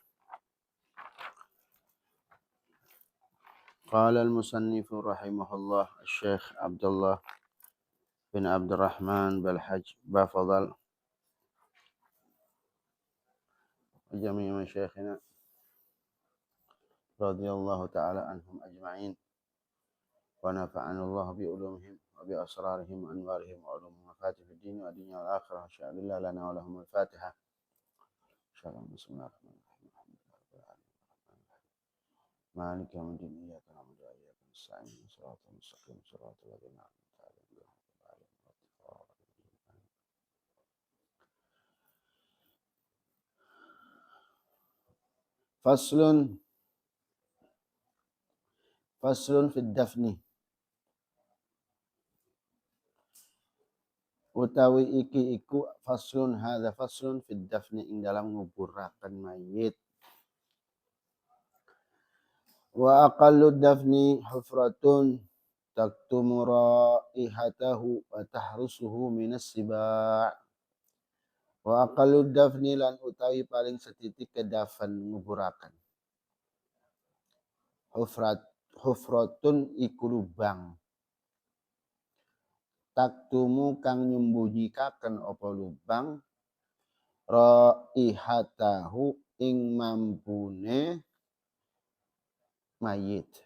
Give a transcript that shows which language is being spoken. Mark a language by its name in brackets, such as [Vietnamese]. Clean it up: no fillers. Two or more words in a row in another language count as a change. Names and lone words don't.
[Arabic] قال المصنف رحمه الله الشيخ عبد الله بن عبد الرحمن بالحج بافضل وجميع مشايخنا رضي الله تعالى عنهم أجمعين ونفعنا الله بعلومهم وبأسرارهم وأنوارهم وعلوم مفاتيح الدين والدنيا والآخرة. شاء الله لنا ولهم الفاتحة. إن شاء الله. بسم الله الرحمن الرحيم. مالك يوم الدين إياك نعبد وإياك نستعين صراط المستقيم صراط الذين أنعمت عليهم. فصل في الدفن [Javanese] utawi iki iku [Arabic] فصل هذا فصل في الدفن [Javanese] ing dalam nguburaken mayit. [Arabic] وأقل الدفن حفرة تكتم رائحته وتحرسه من السباع'. وأقل الدفن [Javanese] lan utawi paling setitik kedafan nguburaken. Hufratun iku lubang. Taktumu kang nyembunyikan apa lubang raihatahu ing mambune mayit.